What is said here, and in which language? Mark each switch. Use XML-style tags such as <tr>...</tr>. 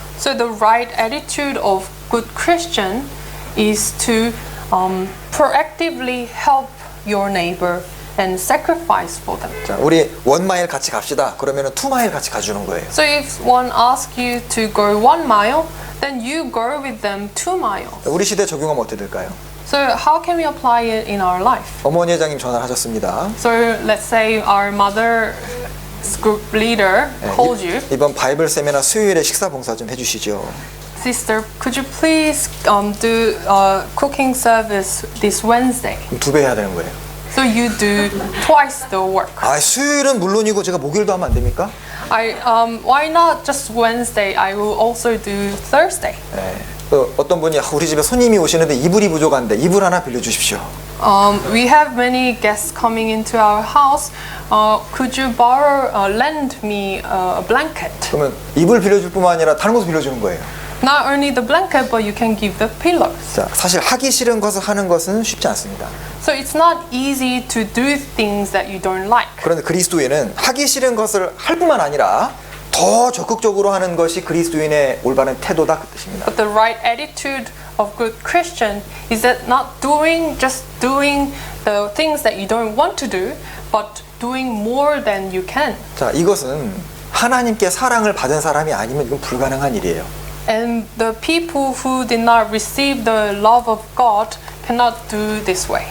<en>So the right attitude of good Christian is to proactively help your neighbor and sacrifice for them.</en> <ko>자, 우리 1마일 같이 갑시다. 그러면은 2마일 같이 가주는 거예요.</ko> <en>So if one asks you to go 1 mile, then you go with them 2 miles.</en> <ko>우리 시대 적용하면 어떻게 될까요?</ko> <en>So how can we apply it in our life?</en> <ko>어머니 회장님 전화를 하셨습니다.</ko> <en>So let's say our mother group leader called you.</en> <ko>이번 바이블 세미나 수요일에 식사 봉사 좀 해주시죠.</ko> <en>Sister, could you please do cooking service this Wednesday?</en> <ko>그럼 2배 해야 되는 거예요.</ko> <en>So you do twice the work.</en> <ko>아, 수요일은 물론이고 제가 목요일도 하면 안 됩니까?</ko> <en>Why not just Wednesday? I will also do Thursday.</en> <ko>네. 또 어떤 분이 우리 집에 손님이 오시는데 이불이 부족한데 이불 하나 빌려주십시오.</ko> <en>We have many guests coming into our house. Could you lend me a blanket?</en> <ko>그러면 이불 빌려줄 뿐만 아니라 다른 것도 빌려주는 거예요.</ko> <en>Not only the blanket, but you can give the pillows.</en> <ko>자, 사실 하기 싫은 것을 하는 것은 쉽지 않습니다.</ko> <en>So it's not easy to do things that you don't like.</en> <ko>그런데 그리스도인은 하기 싫은 것을 할 뿐만 아니라 더 적극적으로 하는 것이 그리스도인의 올바른 태도다 그 뜻입니다.</ko> <en>But the right attitude of good Christian is that not just doing the things that you don't want to do, but doing more than you can.</en> <ko>자, 이것은 하나님께 사랑을 받은 사람이 아니면 이건 불가능한 일이에요.</ko> <en>And the people who did not receive the love of God cannot do this way.</en>